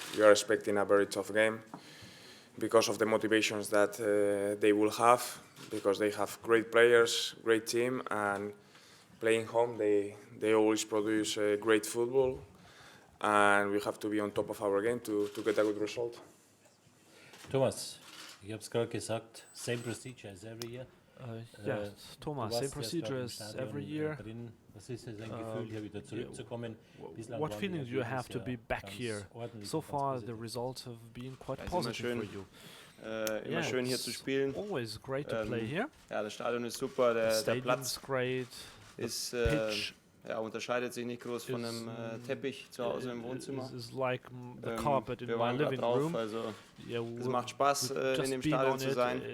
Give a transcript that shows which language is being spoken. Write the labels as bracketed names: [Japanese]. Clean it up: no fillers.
[English] We are expecting a very tough game because of the motivations that they will have, because they have great players, great team, and playing home they always produce great football, and we have to be on top of our game to get a good result. [German] Thomas, ich habe es gerade gesagt, [English] same procedure as every year. Yes, Thomas, same procedure as every year. [German] Was ist dein Gefühl, hier wieder zurückzukommen? [English] What feeling do you have to be back here? So far, the results have been quite positive for you. [German] Immer schön hier zu spielen. [English] Always great to play here. [German] Ja, das Stadion ist super, der Platz [English] great. [German] ist unterscheidet sich nicht groß von einem Teppich zu Hause im Wohnzimmer. [English] It's like the carpet in my living room. [German] Also es macht Spaß, in dem Stadion zu sein.